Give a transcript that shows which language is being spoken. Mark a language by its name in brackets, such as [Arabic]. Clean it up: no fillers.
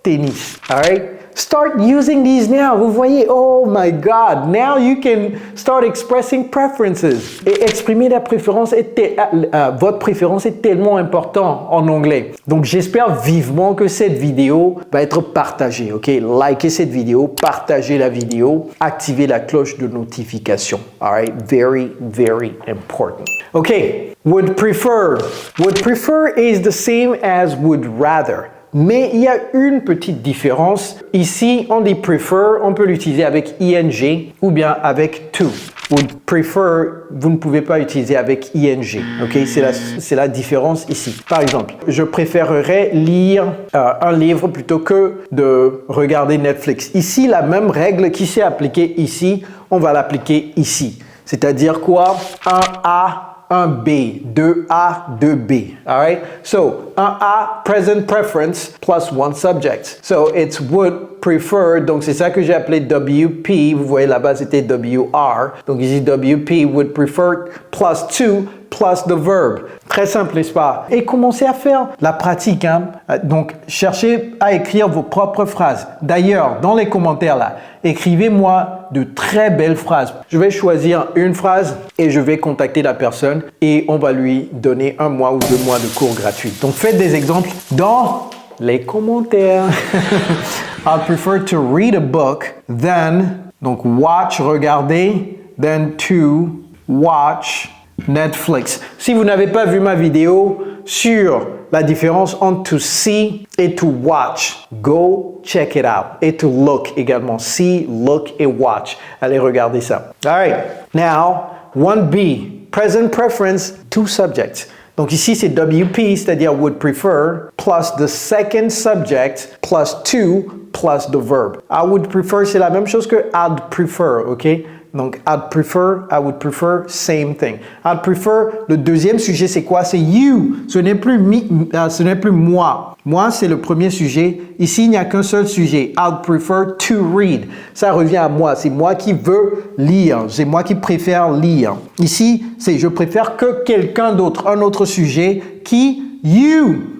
[English] tennis. All right? Start using these now. [French] Vous voyez, [English] oh my God, now you can start expressing preferences. [French] Et exprimer la préférence votre préférence est tellement important en anglais. Donc j'espère vivement que cette vidéo va être partagée. Ok, likez cette vidéo, partagez la vidéo, activez la cloche de notification. [English] All right, very, very important. Okay, would prefer. Would prefer is the same as would rather. [French] Mais il y a une petite différence. Ici, on dit prefer, on peut l'utiliser avec ing ou bien avec to. Would prefer, vous ne pouvez pas utiliser avec ing. Ok, c'est la différence ici. Par exemple, je préférerais lire un livre plutôt que de regarder Netflix. Ici, la même règle qui s'est appliquée ici, on va l'appliquer ici. C'est-à-dire quoi? 1A. 1B, 2A, 2B, all right? [English] So, 1A, present preference, plus one subject. So, it's would prefer, [French] donc c'est ça que j'ai appelé WP, vous voyez là-bas c'était WR, donc ici WP, would prefer, plus 2, plus the verb. Très simple, n'est-ce pas? Et commencez à faire la pratique, hein? Donc, cherchez à écrire vos propres phrases. D'ailleurs, dans les commentaires là, écrivez-moi de très belles phrases. Je vais choisir une phrase et je vais contacter la personne et on va lui donner 1 mois ou 2 mois de cours gratuits. Donc, faites des exemples dans les commentaires. [English] I prefer to read a book than, donc watch, regarder, than to watch Netflix. [French] Si vous n'avez pas vu ma vidéo sur la différence entre to see et to watch, [English] go check it out. [French] Et to look également. See, look et watch. Allez regarder ça. All right. [English] Now, 1B, present preference, two subjects. [French] Donc ici, c'est WP, c'est-à-dire would prefer, [English] plus the second subject, plus to, plus the verb. I would prefer, [French] c'est la même chose que I'd prefer, ok? [English] Donc, I'd prefer, I would prefer, same thing. [French] I'd prefer, le deuxième sujet, c'est quoi? C'est you. Ce n'est plus moi. Moi, c'est le premier sujet. Ici, il n'y a qu'un seul sujet. [English] I'd prefer to read. [French] Ça revient à moi. C'est moi qui veux lire. C'est moi qui préfère lire. Ici, c'est je préfère que quelqu'un d'autre. Un autre sujet qui, you.